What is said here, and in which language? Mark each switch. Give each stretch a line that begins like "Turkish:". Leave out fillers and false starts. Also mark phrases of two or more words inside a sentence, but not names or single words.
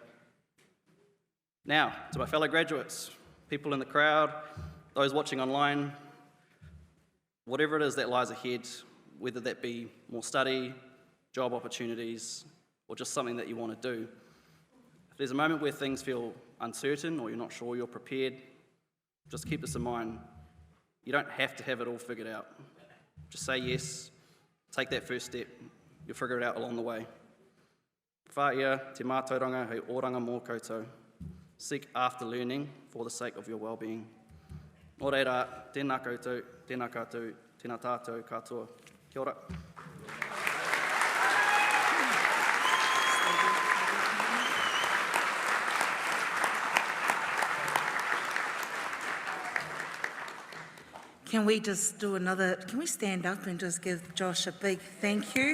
English: Now, to my fellow graduates, people in the crowd, those watching online, whatever it is that lies ahead, whether that be more study, job opportunities, or just something that you want to do, if there's a moment where things feel uncertain or you're not sure you're prepared, just keep this in mind. You don't have to have it all figured out. Just say yes, take that first step, you'll figure it out along the way.
Māori: Whāia, te mātauranga hei oranga mō koutou.
English: Seek after learning for the sake of your well-being.
Māori: Nō reira, tēnā koutou, tēnā kātou, tēnā tātou katoa. Kia ora.
English: Can we just do can we stand up and just give Josh a big thank you?